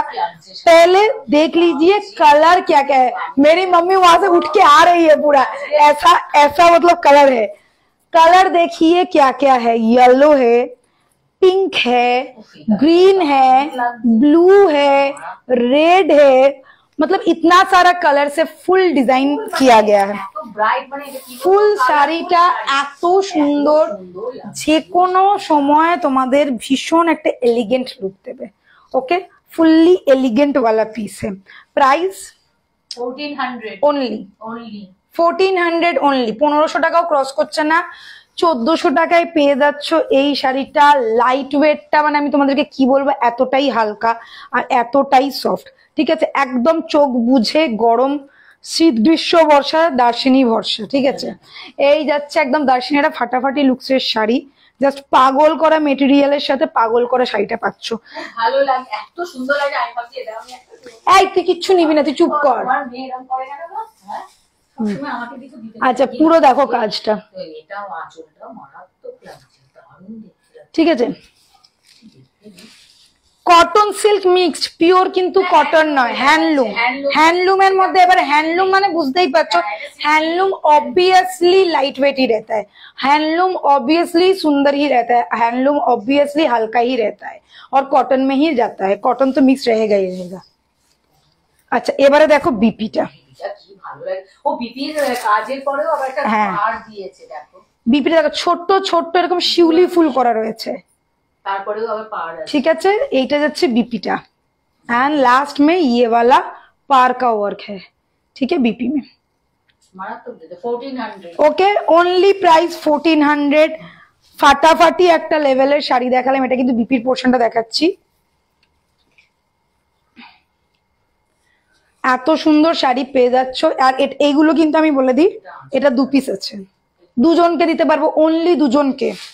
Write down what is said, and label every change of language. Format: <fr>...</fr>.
<hi>पहले देख लीजिए कलर क्या क्या है, मेरी मम्मी वहां से उठ के आ रही है, पूरा ऐसा ऐसा मतलब कलर है। कलर देखिए क्या क्या है, येलो है, पिंक है, ग्रीन है, ब्लू है, रेड है, मतलब इतना सारा कलर से फुल डिजाइन किया गया है।</hi> <bn>ফুল শাড়িটা এত সুন্দর, যে কোনো সময় তোমাদের ভীষণ একটা এলিগেন্ট লুক দেবে। ওকে, ফুললি এলিগেন্ট वाला পিস है।</bn> <en>price 1400</en> <bn>ओनली, 1400 ओनली, 1500 টাকাও ক্রস করছে না। 1400 টাকায় পেয়ে যাচ্ছ এই শাড়িটা। লাইট ওয়েটটা মানে আমি তোমাদেরকে কি বলবো, এতটাই হালকা আর এতটাই সফট, ঠিক আছে, একদম চোখ বুঝে গরম শীত গ্রীষ্ম বর্ষা দার্শিনী ভরসা, ঠিক আছে। এই যাচ্ছে একদম দার্শিনীটা ফাটাফাটি লুকসের শাড়ি, জাস্ট পাগল করা মেটেরিয়ালের সাথে পাগল করা শাড়িটা পাচ্ছ। ভালো লাগে, এত সুন্দর লাগে, আমি ভাবছি এটা আমি একটা। এই তুই কিচ্ছু নিবি না, তুই চুপ কর। আমার মেয়ে এরকম করে কেন গো? হ্যাঁ সবসময় আমাকে কিছু দিতে। আচ্ছা পুরো দেখো কাজটা, এটাও আঁচলটাও মারাত্মক লাগছে, দারুণ দেখতে, ঠিক আছে। কটন সিল্ক মিক্সড, পিওর কিন্তু কটন নয়, হ্যান্ডলুম। হ্যান্ডলুমের মধ্যে এবার হ্যান্ডলুম মানে বুঝতেই পারছো,</bn> <hi>हैंडलूम ऑब्वियसली लाइट वेट ही रहता है, हैंडलूम ऑब्वियसली सुंदर ही रहता है, हैंडलूम ऑब्वियसली हल्का ही रहता है और कॉटन में ही जाता है, कॉटन तो मिक्स रहेगा ही रहेगा।</hi> <bn>अच्छा এবারে দেখো বিপিটা, কি ভালো লাগে, ও বিপির কাজের পরেও আবার একটা পাড় দিয়েছে, দেখো বিপিটা দেখো ছোট্ট ছোট্ট এরকম শিউলি ফুল করা রয়েছে, তারপরেও আবার পাড় আছে, ঠিক আছে। এইটা যাচ্ছে বিপিটা,</bn> <hi>एंड लास्ट में ये वाला पार का वर्क है, ठीक है, बीपी में।</hi> <bn>মারাত্মক দিতে 1400। ওকে, অনলি প্রাইস 1400। ফাটাফাটি একটা লেভেলের শাড়ি দেখালাম, এটা কিন্তু বিপির পোর্শনটা দেখাচ্ছি। এত সুন্দর শাড়ি পেয়ে যাচ্ছ। আর এইগুলো কিন্তু আমি বলে দিই, এটা 2 পিস আছে, দুজনকে দিতে পারবো, অনলি দুজনকে।</bn>